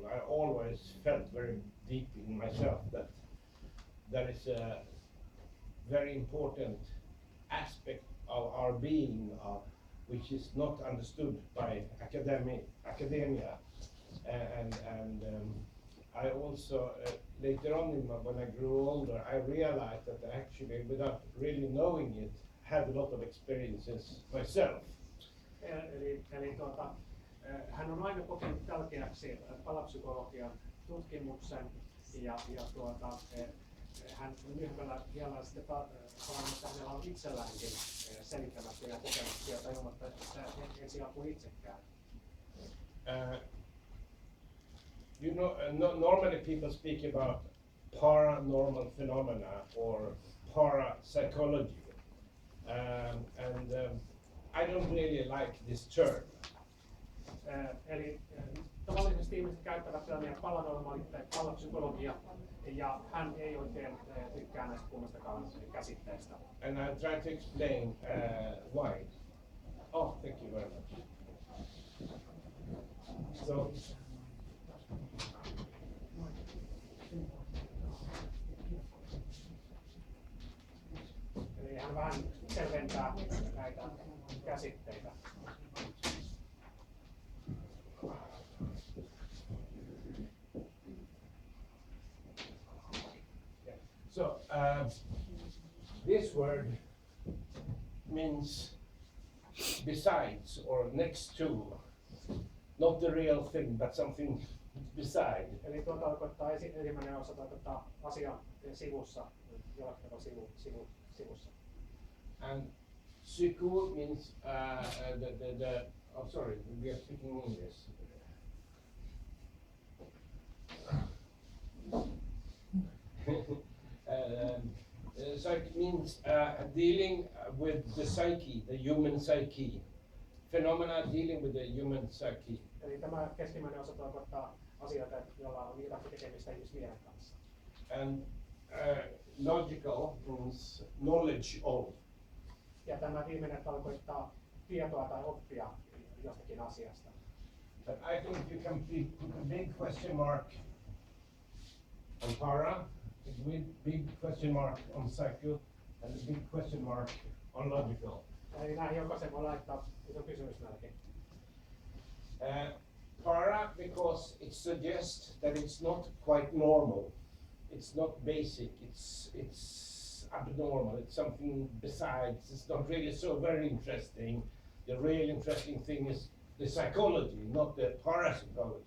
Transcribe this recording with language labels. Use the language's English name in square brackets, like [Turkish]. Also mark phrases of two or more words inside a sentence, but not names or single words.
[English] I always felt very deep in myself that there is a very important aspect of our being which is not understood by academia, and I also later on when I grew older, I realized that I actually, without really knowing it, had a lot of experiences myself. [Finnish] Hän on aina kokenut tärkeäksi palapsykologian tutkimuksen ja hän myöhemmällä vielä sitten sanoi, että hänellä on itselläänkin selittämättömiä kokemuksia tai ilmoittaa, että ensiapu itsekään. [English] You know, normally people speak about paranormal phenomena or parapsychology, and I don't really like this term. [Finnish] Eli tavallisesti ihmiset käyttävät termiä paranormaali tai parapsykologia, ja hän ei oikein tykkää näistä kummastakaan käsitteistä. [English] And I'll try to explain why. Oh, thank you very much. So, [Finnish] eli hän vähän selventää näitä käsitteitä. [English] So this word means besides or next to, not the real thing, but something beside. [Finnish] Eli tuo tarkoittaa ensimmäinen osa tarkoittaa asian sivussa, jollakin tavalla sivussa. [English] And psycho means oh sorry, we are speaking English. Psyche means dealing with the psyche, the human psyche. Phenomena dealing with the human psyche. [Finnish] Eli tämä keskimmäinen osa tarkoittaa asioita, joilla on jotakin tekemistä ihmismielen kanssa. [English] And logical means knowledge of. [Finnish] Ja tämä viimeinen tarkoittaa tietoa tai oppia jostakin asiasta. [English] But I think you can put a big question mark on para, a big question mark on psycho, and a big question mark on logical. [Finnish] Eli näihin jokaisen voi laittaa iso kysymysmerkki. [English] Para because it suggests that it's not quite normal. It's not basic. It's abnormal. It's something besides. It's not really so very interesting. The real interesting thing is the psychology, not the parapsychology.